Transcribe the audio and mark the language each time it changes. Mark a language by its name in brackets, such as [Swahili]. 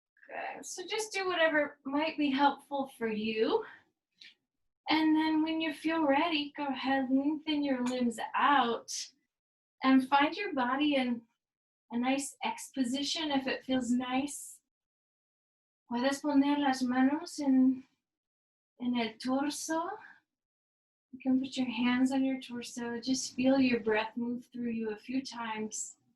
[English] Okay, so just do whatever might be helpful for you. And then when you feel ready, go ahead, lengthen your limbs out and find your body in a nice X position if it feels nice. [Spanish] Puedes poner las manos en el torso. [English] You can put your hands on your torso. Just feel your breath move through you a few times.